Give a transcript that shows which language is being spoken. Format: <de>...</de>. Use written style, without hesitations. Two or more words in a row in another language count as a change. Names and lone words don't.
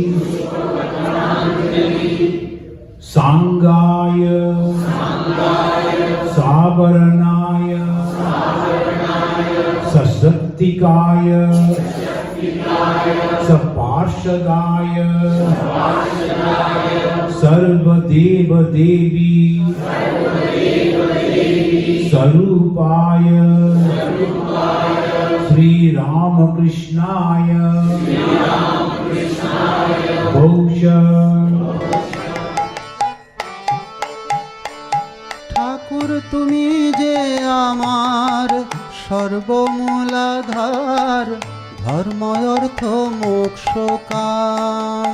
<sa>সাঙ্গায় সাবরণায় সশক্তিকায় সপার্ষদায় सर्वदेव देवी स्वरूपाय श्री रामकृष्णाय घोष।</sa> <bn>ঠাকুর তুমি যে আমার সর্বমূলাধার, ধর্ম অর্থ মোক্ষ কাম।</bn>